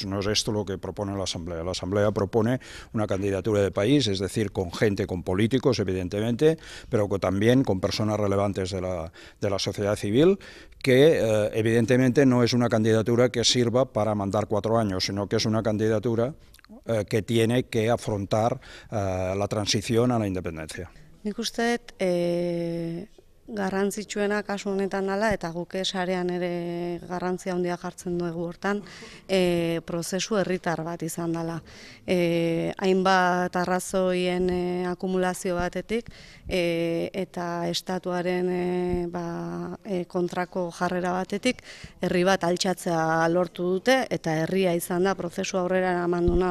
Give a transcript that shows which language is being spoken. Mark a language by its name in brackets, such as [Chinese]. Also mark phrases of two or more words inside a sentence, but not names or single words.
[Spanish] No es esto lo que propone la Asamblea. La Asamblea propone una candidatura de país, es decir, con gente, con políticos, evidentemente, pero también con personas relevantes de la sociedad civil, que evidentemente no es una candidatura que sirva para mandar 4 años, sino que es una candidatura que tiene que afrontar la transición a la independencia. [Basque] Nik uste dut garrantzitsuena kasu honetan dela, eta guk sarean ere garrantzia handia jartzen dugu hortan, prozesu herritar bat izan dela. Hainbat arrazoien akumulazio batetik eta estatuaren kontrako jarrera batetik, herri bat altxatzea lortu dute, eta herria izan da prozesu aurrera eraman duena.